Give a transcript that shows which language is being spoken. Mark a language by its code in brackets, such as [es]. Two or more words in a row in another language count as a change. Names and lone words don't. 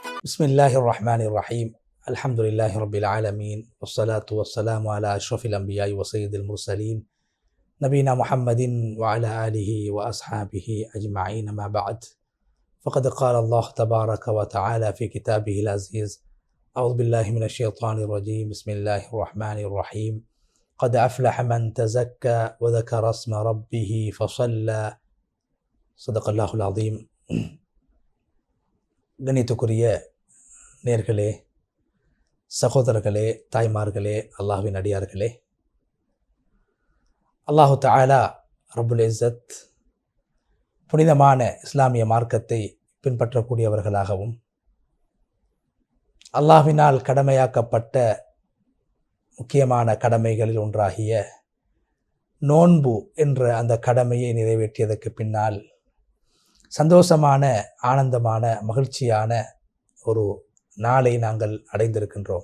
[ar] بسم الله الرحمن الرحيم الحمد لله رب العالمين والصلاة والسلام على أشرف الأنبياء وسيد المرسلين نبينا محمد وعلى آله وأصحابه أجمعين ما بعد فقد قال الله تبارك وتعالى في كتابه العزيز أعوذ بالله من الشيطان الرجيم بسم الله الرحمن الرحيم قد أفلح من تزكى وذكر اسم ربه فصلى صدق الله العظيم. [ta] கணித்துக்குரிய நேர்களே, சகோதரர்களே, தாய்மார்களே, அல்லாஹ்வின் அடியார்களே, [ar] الله تعالى رب العزة [ta] புனிதமான இஸ்லாமிய மார்க்கத்தை பின்பற்றக்கூடியவர்களாகவும் அல்லாஹ்வினால் கடமையாக்கப்பட்ட முக்கியமான கடமைகளில் ஒன்றாகிய நோன்பு என்ற அந்த கடமையை நிறைவேற்றியதற்கு பின்னால் சந்தோஷமான, ஆனந்தமான, மகிழ்ச்சியான ஒரு நாளை நாங்கள் அடைந்திருக்கின்றோம்.